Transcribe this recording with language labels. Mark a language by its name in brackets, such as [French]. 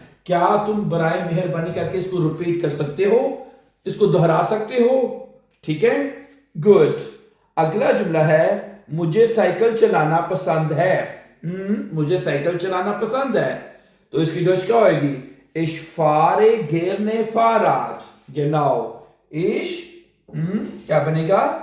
[Hindi] क्या तुम बराए मेहरबानी करके इसको रिपीट कर सकते हो, इसको दोहरा सकते हो? ठीक है, गुड। अगला जुमला है मुझे साइकिल चलाना पसंद है। मुझे साइकिल चलाना पसंद है, तो इसकी डच क्या होगी? [German] Ich fahre gerne Fahrrad। genau। [Hindi] ich क्या बनेगा?